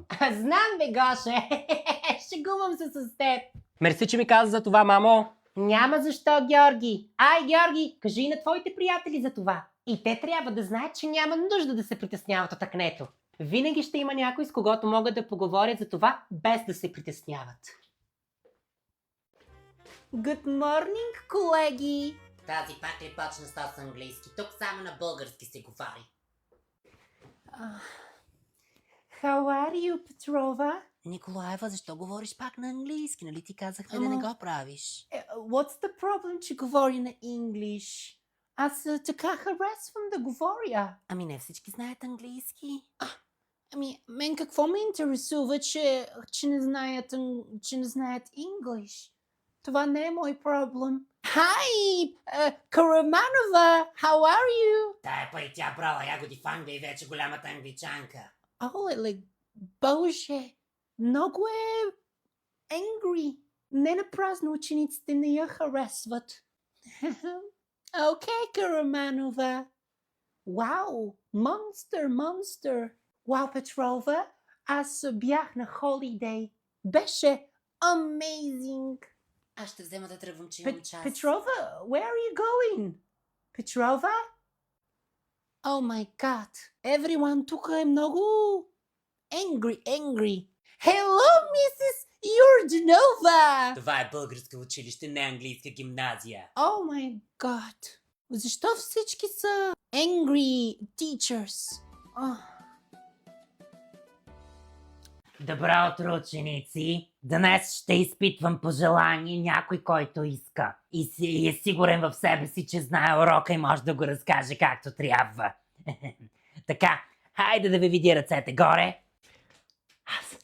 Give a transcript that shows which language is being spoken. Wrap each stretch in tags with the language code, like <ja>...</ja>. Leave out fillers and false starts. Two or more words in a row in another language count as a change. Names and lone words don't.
<bg>Знам, бе, Гоше. Шегувам се с теб. Мерси, че ми каза за това, мамо. Няма защо, Георги. Георги, кажи и на твоите приятели за това. И те трябва да знаят, че няма нужда да се притесняват от акнето. Винаги ще има някой, с когото могат да поговорят за това, без да се притесняват.</bg> <en>Good morning,</en> <bg>колеги! Тази пак ли почна с английски? Тук само на български се говори.</bg> <en>How are you, Petrova?</en> <bg>Николаева, защо говориш пак на английски? Нали ти казахме да не го правиш?</bg> <en>What's the problem,</en> <bg>че говори на English? Аз така харесвам да говоря. Ами не всички знаят английски. Мен какво ме интересува, че не знаят English? Това не е мой проблем. Hi, Караманова,</bg> <en>how are you?</en> <bg>Тая пари тя брала ягоди в Англия и вече голямата англичанка. Боже, много е angry. Не напразно учениците не я харесват. Окей, Караманова. Вау, монстър. Вау, Петрова, аз бях на холидей. Беше amazing. Аз ще взема да тръгвам, че имам час.</bg> <en>Petrova, where are you going? Petrova? Oh my god, everyone</en> <bg>тук е много</bg> <en>angry. Hello, Mrs. Yurdanova!</en> <bg>Това е българско училище, не английска гимназия.</bg> <en>Oh my god.</en> <bg>Защо всички са</bg> <en>angry teachers?</en> <bg>Добро утро, ученици! Днес ще изпитвам пожелание някой, който иска. И е сигурен в себе си, че знае урока и може да го разкаже както трябва. Така, хайде да ви видя ръцете горе. Аз.</bg>